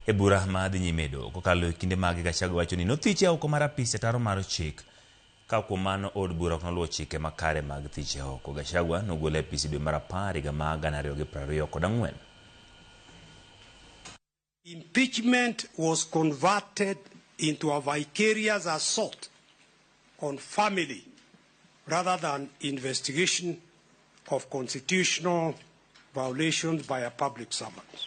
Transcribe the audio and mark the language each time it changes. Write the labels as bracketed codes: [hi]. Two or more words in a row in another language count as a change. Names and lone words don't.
[luo] E bura madhi nyime kokalo e kinde mag Gachagua wacho ni nothiche oko mar apis ataro mar chik ka kuom mano od bura ok noluwo chike makare mag thiche oko. Gachagua nogolo e apis dwe mar 10 higa mar 2024. [en] Impeachment was converted into a vicarious assault on family rather than investigation of constitutional violations by a public servant.